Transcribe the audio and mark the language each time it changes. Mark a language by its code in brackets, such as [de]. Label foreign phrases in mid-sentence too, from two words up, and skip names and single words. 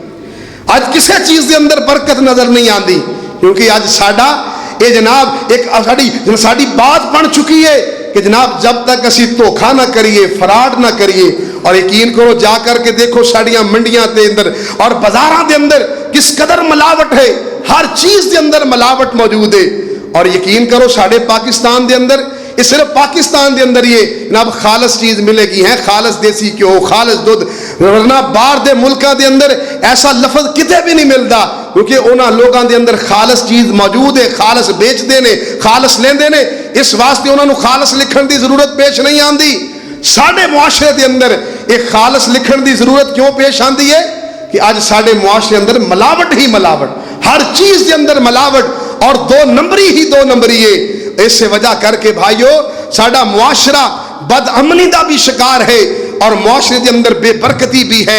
[pa] آج کسے چیز دے اندر برکت نظر نہیں آندی, کیونکہ آج ساڑا یہ جناب ایک ساڑی بات بن چکی ہے کہ جناب جب تک اسی دھوکھا نہ کریے, فراڈ نہ کریے, اور یقین کرو جا کر کے دیکھو ساڑیاں منڈیاں دے اندر اور بازاراں دے اندر کس قدر ملاوٹ ہے, ہر چیز دے اندر ملاوٹ موجود ہے. اور یقین کرو ساڑے پاکستان دے اندر, یہ صرف پاکستان دے اندر یہ جناب خالص چیز ملے گی ہے, خالص دیسی کیوں, خالص دودھ, ورنہ باہر دے ملکاں دے اندر ایسا لفظ کتے بھی نہیں ملتا, کیونکہ انہاں لوگاں دے اندر خالص چیز موجود ہے, خالص بیچ دے نے, خالص لیندے نے, اس واسطے انہاں نو خالص لکھن دی ضرورت پیش نہیں آندی. ساڑے معاشرے دے اندر ایک خالص لکھن دی ضرورت کیوں پیش آندی ہے کہ آج ساڑے معاشرے اندر ملاوٹ ہی ملاوٹ, ہر چیز دے اندر ملاوٹ, اور 2 نمبری ہی 2 نمبری ہے. اس سے وجہ کر کے بھائیو ساڑا معاشرہ بد امنی دا بھی شکار ہے اور معاشرے دے اندر بے برکتی بھی ہے.